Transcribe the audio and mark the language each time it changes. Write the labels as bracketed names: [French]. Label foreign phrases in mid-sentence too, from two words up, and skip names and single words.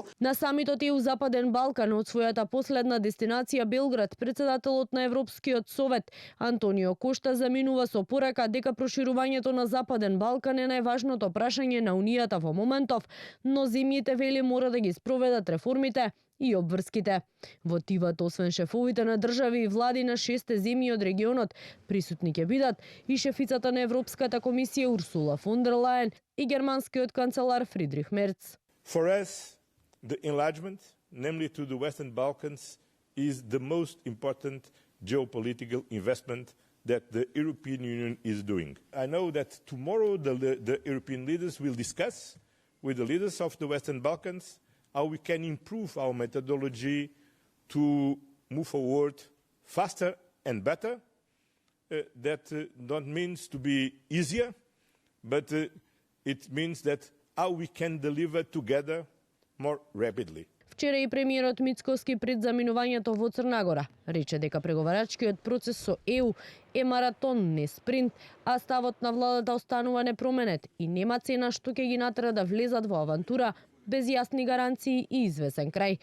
[Macedonian] На самитот ЕУ Западен Балкан од својата последна дестинација Белград, председателот на Европскиот совет Антонио Кошта заминува со порака дека проширувањето на Западен Балкан е најважното прашање на Унијата во моментов, но земјите вели мора да ги спроведат реформите и обврските. Во тивот, освен шефовите на држави и влади на 6 земји од регионот, присутни ќе бидат и шефицата на Европската комисија Урсула фон дер Лајен и германскиот канцелар Фридрих Мерц. [English] For us, the enlargement, namely to the Western Balkans, is the most important geopolitical investment that the European Union is doing. I know that tomorrow the European leaders will discuss with the leaders of the Western Balkans how we can improve our methodology to move forward faster and better. That don't means to be easier, but it means that how we can deliver together more rapidly. [Macedonian] Вчера и премиерот Мицкоски пред заминувањето во Црна Гора рече дека преговарачкиот процес со ЕУ е маратон, не спринт, а ставот на владата останува непроменет и нема цена што ќе ги натера да влезат во авантура без јасни гаранции и извесен крај.